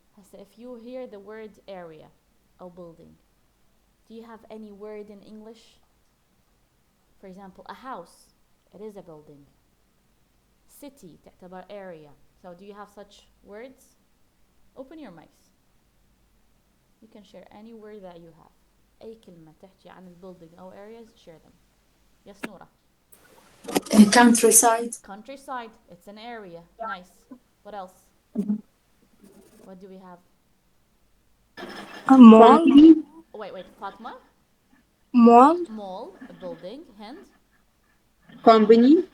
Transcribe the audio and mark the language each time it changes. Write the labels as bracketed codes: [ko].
[en] So if you hear the word area or building, do you have any word in English? For example, a house, it is a building. City, [ar] تعتبر [en] area. So do you have such words? Open your mics. You can share any word that you have. [ar] أي كلمة تحكي عن البيلدينج أو areas, [en] share them. Yes, Noura. Countryside. Countryside, it's an area. Nice. What else? What do we have? A mall. Wait, Fatma? Mall. Mall, a building. Hind? company,